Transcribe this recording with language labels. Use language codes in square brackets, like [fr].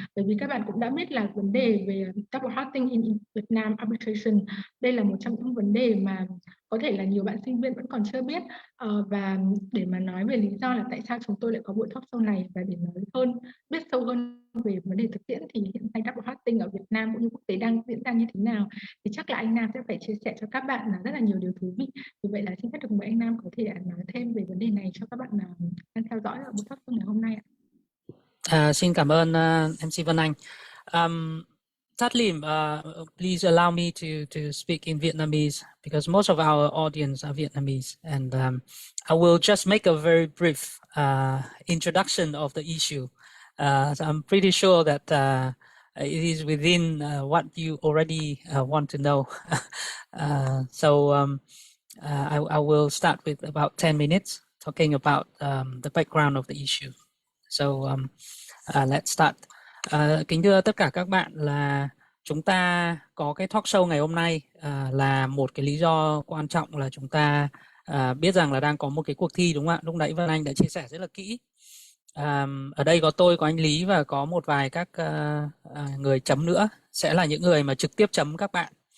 [vi] Bởi vì các bạn cũng đã biết là vấn đề về double hosting in Việt Nam arbitration, đây là một trong những vấn đề mà có thể là nhiều bạn sinh viên vẫn còn chưa biết, và để mà nói về lý do là tại sao chúng tôi lại có buổi talk show này và để nói hơn, biết sâu hơn về vấn đề thực tiễn thì hiện nay double hosting ở Việt Nam cũng như quốc tế đang diễn ra như thế nào, thì chắc là anh Nam sẽ phải chia sẻ cho các bạn là rất là nhiều điều thú vị. Vì vậy là xin phép được mời anh Nam có thể nói thêm về vấn đề này cho các bạn đang theo dõi ở buổi talk show ngày hôm nay ạ. Xin cảm ơn MC Văn Anh. [en] Tatlim, please allow me to speak in Vietnamese because most of our audience are Vietnamese, and I will just make a very brief introduction of the issue. So I'm pretty sure that it is within what you already want to know. I will start with about 10 minutes talking about the background of the issue. So let's start. [vi] Kính thưa tất cả các bạn, là chúng ta có cái talk show ngày hôm nay là một cái lý do quan trọng là chúng ta biết rằng là đang có một cái cuộc thi, đúng không ạ? Lúc nãy Văn Anh đã chia sẻ rất là kỹ. Ở đây có tôi, có anh Lý và có một vài các người chấm nữa, sẽ là những người mà trực tiếp chấm các bạn.